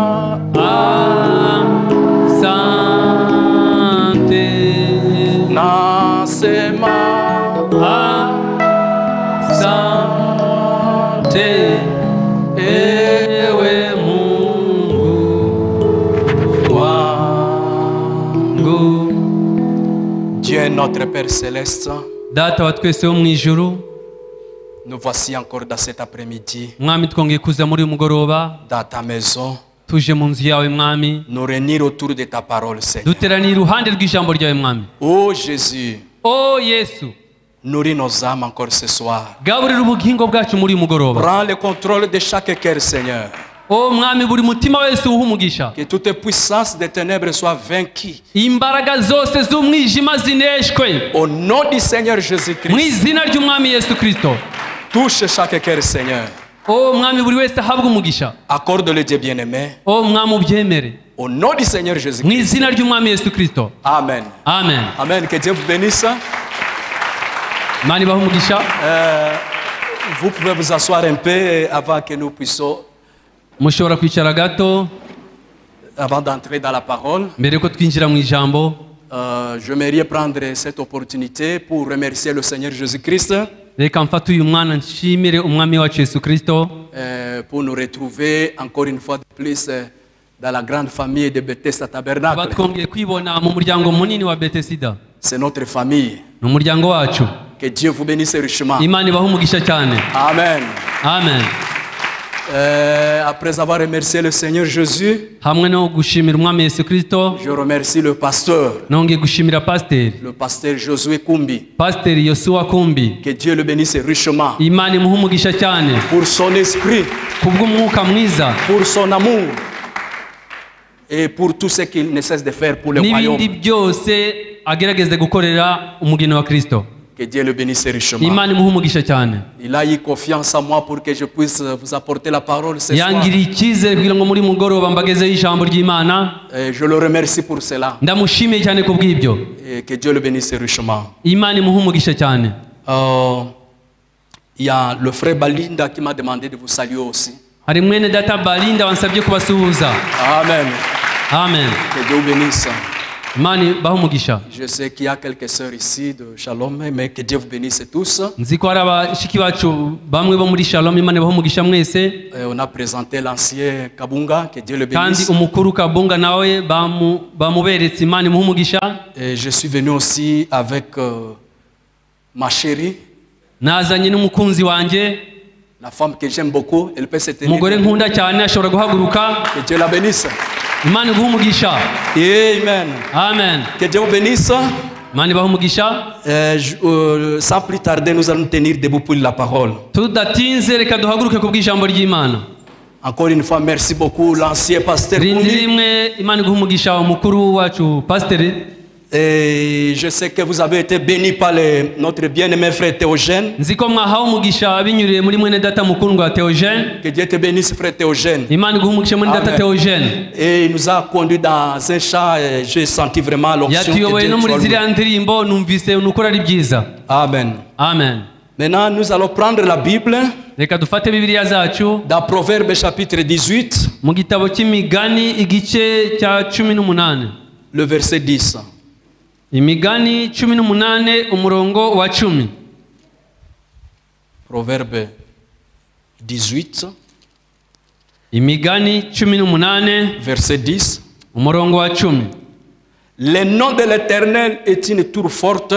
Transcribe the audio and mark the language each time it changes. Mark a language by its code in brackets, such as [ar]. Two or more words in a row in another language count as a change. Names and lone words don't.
[sw] asante, nasema asante, ewe Mungu wangu. [fr] Dieu notre Père Céleste, [rw] Data wa twese wo mu ijuru, [fr] nous voici encore dans cet après-midi, [rw] Mwami twongeye kuza muri mugoroba, [fr] dans ta maison, [rw] tuje mu nzu yawe Mwami, [fr] nous réunir autour de ta parole, Seigneur. [rw] duteraniye iruhande rw'ijambo ryawe Mwami. [fr] Oh Jésus, [rw] Oh Yesu, [fr] nourris nos âmes encore ce soir. [rw] gaburira ubugingo bwacu muri mugoroba. [fr] Prends le contrôle de chaque cœur, Seigneur. [rw] O mwami buri mutima wese uhumugisha. [fr] Que toute puissance des ténèbres soit vaincue. [rw] Imbaraga zose z'umwijima zineshwe. [fr] Au nom du Seigneur Jésus-Christ. [rw] Mu izina ry'umwami Yesu Kristo. [fr] Touche chaque cœur, Seigneur. [rw] O mwami buri wese ahabwe umugisha. [fr] Accorde le Dieu bien-aimé. [rw] O mwami ubyemere. [fr] Au nom du Seigneur Jésus-Christ. [rw] Mu izina ry'umwami Yesu Kristo. [fr] Amen. [rw] Amen. [fr] Amen. Que Dieu vous bénisse. [rw] Mani bahe umugisha. [fr] Vous pouvez vous asseoir un peu avant que nous puissions. [rw] Mushobora kwicara gato. [fr] Avant d'entrer dans la parole. [rw] Mbere ko twinjira mu ijambo. [fr] J'aimerais prendre cette opportunité pour remercier le Seigneur Jésus-Christ. [rw] Reka mfate uyu mwana nshimire umwami wacu Yesu Kristo. [fr] Pour nous retrouver encore une fois de plus dans la grande famille de Bethesda Tabernacle. [rw] Batwongeye kwibona mu muryango munini wa Bethesda. [fr] C'est notre famille. [rw] N'umuryango wacu. [fr] Que Dieu vous bénisse richement. [rw] Imana ibahe umugisha cyane. [fr] Amen. [rw] Amen. [fr] Après avoir remercié le Seigneur Jésus, [rw] hamwe no gushimira umwami Yesu Kristo, [fr] je remercie le pasteur. [rw] Nongeye gushimira pasteur. [fr] Le pasteur Josué Kumbi. [rw] Pasteur Yosua Kumbi. [fr] Que Dieu le bénisse richement. [rw] Imana imuhe umugisha cyane. [fr] Pour son esprit. [rw] Kubw'umwuka mwiza. [fr] Pour son amour. Et pour tout ce qu'il ne cesse de faire pour le royaume. [rw] N'ibindi byose agerageze gukorera umugeni wa Kristo. [fr] Que Dieu le bénisse richement. [rw] Imana imuhe umugisha cyane. [fr] Il a eu confiance en moi pour que je puisse vous apporter la parole ce soir. [rw] Yangiriye icyizere kugira ngo muri mugoroba mbagezeho ijambo ry'Imana. [fr] Je le remercie pour cela. [rw] Ndamushimiye cyane kubw'ibyo. [fr] Et que Dieu le bénisse richement. [rw] Imana imuhe umugisha cyane. [fr] Il y a le frère Balinda qui m'a demandé de vous saluer aussi. [rw] Hari mwene data Balinda wansabye kubasuhuza. [fr] Amen. [rw] Amen. [fr] Que Dieu vous bénisse. [rw] Mani bahe umugisha. [fr] Je sais qu'il y a quelques sœurs ici de Shalom, mais que Dieu vous bénisse tous. [rw] Nzi ko hari abashiki bacu bamwe bo muri Shalom, Imana ibahe umugisha mwese. [fr] On a présenté l'ancien Kabunga, que Dieu le bénisse. [rw] Kandi umukuru Kabunga nawe bamuberetse, Imana imuhe umugisha. [fr] Et je suis venu aussi avec ma chérie. [rw] Nazanye n'umukunzi wanje. [fr] La femme que j'aime beaucoup, elle peut se tenir. [rw] Umugore nkunda cyane ashobora guhaguruka. [fr] Que Dieu la bénisse. [rw] Imana iguhe umugisha. [fr] Amen. [rw] Amen. [fr] Que Dieu vous bénisse. [rw] Imana ibahe umugisha. [fr] Sans plus tarder, nous allons tenir debout pour la parole. [rw] Tudatinze reka duhaguruke kubw'ijambo ry'Imana. [fr] Encore une fois, merci beaucoup l'ancien pasteur Kumbi. [rw] Rimwe Imana iguhe umugisha umukuru wacu pasteur. [fr] Et je sais que vous avez été bénis par notre bien-aimé frère Théogène. [rw] Nziko mwahawe umugisha binyuriye muri mwene data mukundwa Théogène. [fr] Que Dieu te bénisse frère Théogène. [rw] Imana iguhe umugisha mwene data Théogène. [fr] Et il nous a conduit dans un chant, j'ai senti vraiment l'onction de Dieu. [rw] No muri ziriya ndirimbo numvise unukora ari byiza. [fr] Amen. [rw] Amen. [fr] Maintenant, nous allons prendre la Bible. [rw] Reka dufate Bibiliya zacu. [fr] Dans Proverbe chapitre 18. [rw] Mu gitabo cy'Imigani igice cya 18. [fr] Le verset 10. [rw] Imigani 18 umurongo wa 10. [fr] Proverbe 18. [rw] Imigani 18 [fr] verset 10. [rw] umurongo wa 10. [fr] Le nom de l'Éternel est une tour forte.